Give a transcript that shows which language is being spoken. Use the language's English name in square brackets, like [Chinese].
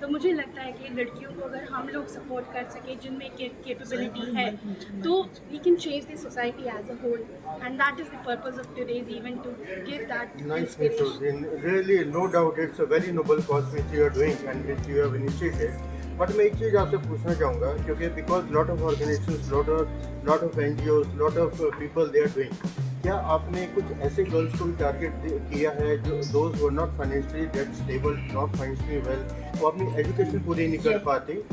[Hindi] तो मुझे लगता है कि लड़कियों को अगर हम लोग सपोर्ट कर सकें जिनमें कैपेबिलिटी है, तो we can change the society as a whole. [English] And that is the purpose of today's event, to give that inspiration. Really, no doubt, it's a very noble cause which you are doing and which you have initiated. [Hindi] But मैं एक चीज़ आपसे पूछना चाहूँगा, क्योंकि [English] Because lot of organisations, lot of NGOs, lot of people they are doing. [Hindi] क्या आपने कुछ ऐसे गर्ल्स को भी टारगेट किया है जो [English] those who are not financially that stable, not financially well, [Hindi] वो अपनी एजुकेशन पूरी नहीं कर पाते?